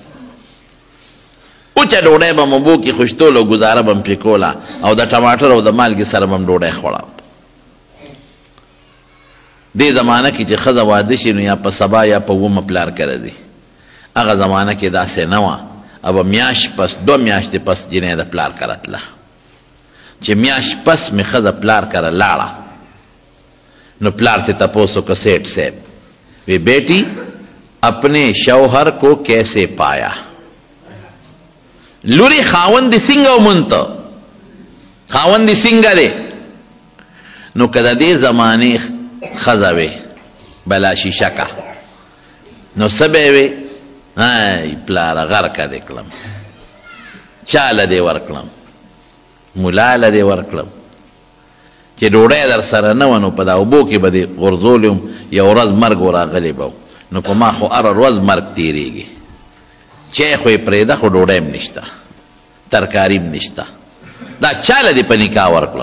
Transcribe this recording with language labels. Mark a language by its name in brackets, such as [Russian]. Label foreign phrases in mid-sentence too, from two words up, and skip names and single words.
[Pashto] اوچه ډوډۍ به م اوبو کې خوشتول او ګزاره به م پرې کوله او د ټماټر او د مالګې سره به م ډوډۍ خوړه دې زمانه کې چې ښځه واده شي نو یا په سبا یا په اومه پلار کره دی. هغه زمانه کې داسې نه وه. ابه میاشت پس 2 میاشتې پس جنۍ د پلار کره تله. چې میاشت پس مې ښځه پلار کره لاړه نو پلار ته تپوس وکړه سیټ صاحب [Urdu] وی بیٹی اپنے شوہر کو کیسے پایا؟ [Pashto] لوری خاوند څنګه ومونته؟ خاوند څنګه دی؟ نو که د دې زمانې ښځه وې بلا شیشکه نو څه به یې وې؟ ای پلاره غرقه دې کړم، چاله دې ورکړم، ملا له دې ورکړم چې ډوډۍ در سره نه وه نو په دا اوبو کې به دې غورځولی وم، یو ورځ مرګ وراغلی به و نو په ما خو هره ورځ مرګ تېرېږي، چای خو یې پرېږده خو ډوډۍ هم نشته، ترکاري هم نشته، دا چاله دې په نکاح ورکړم؟